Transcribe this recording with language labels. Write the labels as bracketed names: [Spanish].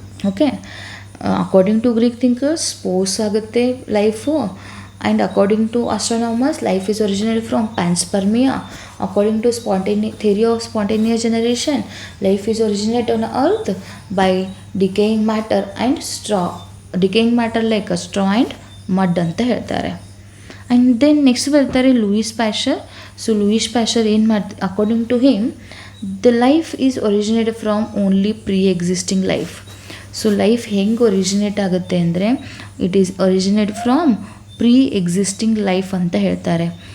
[English] Okay, according to Greek thinkers spores ಆಗುತ್ತೆ life. And according to astronomers life is originated from panspermia. According to theory of spontaneous generation, life is originated on earth by decaying matter and straw. Decaying matter like a straw and mud [Kannada] ಅಂತ ಹೇಳ್ತಾರೆ. [English] And then next ಬರ್ತಾರೆ Louis Pasteur. [Kannada] So Louis Pasteur ಏನು ಮಾಡ್ತಾರೆ, [English] According to him the life is originated from only pre existing life. So life [Kannada] ಹೆಂಗೆ originate ಆಗುತ್ತೆ ಅಂದರೆ [English] it is originate from pre existing life [Kannada] ಅಂತ ಹೇಳ್ತಾರೆ.